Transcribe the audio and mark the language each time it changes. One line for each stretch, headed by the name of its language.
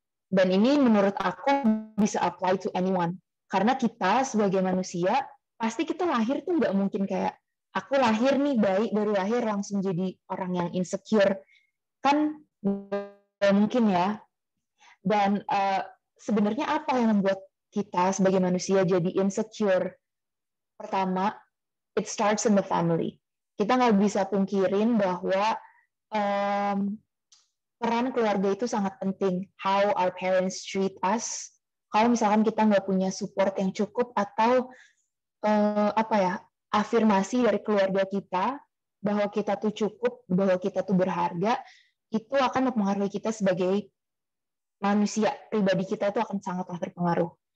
Indonesian: Dan ini menurut aku bisa
English: apply to anyone,
Indonesian: karena kita sebagai manusia pasti kita lahir tuh nggak mungkin kayak aku lahir nih baik, dari lahir langsung jadi orang yang insecure, kan nggak mungkin ya. Dan sebenarnya apa yang membuat kita sebagai manusia jadi insecure? Pertama,
English: it starts in the family.
Indonesian: Kita nggak bisa pungkirin bahwa peran keluarga itu sangat penting.
English: How our parents treat us.
Indonesian: Kalau misalkan kita nggak punya support yang cukup, atau afirmasi dari keluarga kita bahwa kita tuh cukup, bahwa kita tuh berharga, itu akan mempengaruhi kita sebagai manusia, pribadi kita itu akan sangatlah terpengaruh.